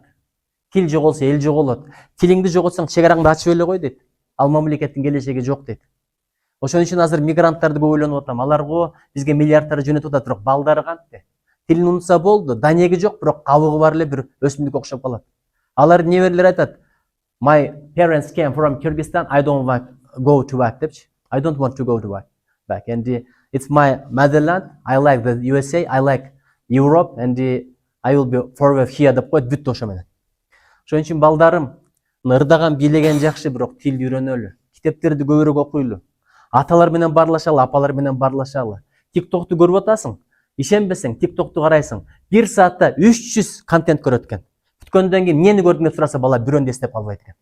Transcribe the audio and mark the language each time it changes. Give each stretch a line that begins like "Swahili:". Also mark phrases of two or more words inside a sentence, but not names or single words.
Kyrgyz: Тил жоголсо эл жоголот. Тилиңди жоготсоң чегараңды ачып эле кой дейт. Ал мамлекеттин келечеги жок дейт. Ошон үчүн азыр мигранттарды көп ойлонуп атам. Аларга бизге миллиардтар жөнөтүп атат, бирок балдары кантте? Тилин унутса болду, данеги жок, бирок кабыгы бар эле бир өсүмдүккө окшоп калат. Алардын неберелери айтат,
English: My parents came from Kyrgyzstan, I don't want to go to work депчи. I don't want to go to back. And it's my motherland. I like the USA. I like Europe. And I will be forever here
Kyrgyz: деп қойды бүт ошо менен. Ошон үчүн балдарым, ырдаган бийлеген жакшы, бирок тил үйрөнөлү. Китептерди көбүрөөк окуйлу. Аталар менен барлашалы, апалар менен барлашалы. TikTok'tu көрүп атасың. Ишенбесең, TikTok'tu карайсың. 1 саатта 300 контент көрөт экен. Бүткөндөн кийин эмнени көрдүң деп сураса, бала бирөөнү эстеп калбайт экен.